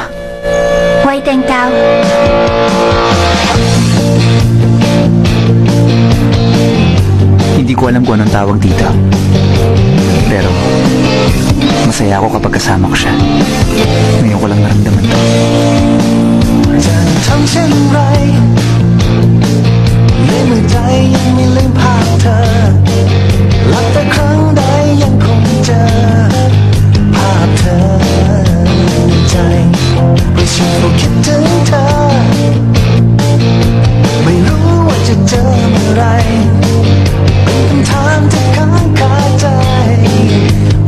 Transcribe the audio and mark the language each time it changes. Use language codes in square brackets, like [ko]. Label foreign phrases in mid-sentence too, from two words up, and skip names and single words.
[en] White Tao. [tl] Hindi ko alam kung anong tawag dito. Pero, masaya ako kapag kasama ko siya. Ngayon ko lang naramdaman to. [th] จะทำเช่นไรในเมื่อใจยังไม่ลืมภาพเธอหลับแต่ครั้งใดยังคงเจอภาพเธอในใจให้ฉันเฝ้าคิดถึงเธอไม่รู้ว่าจะเจอเมื่อไรเป็นคำถามที่ค้างคาใจ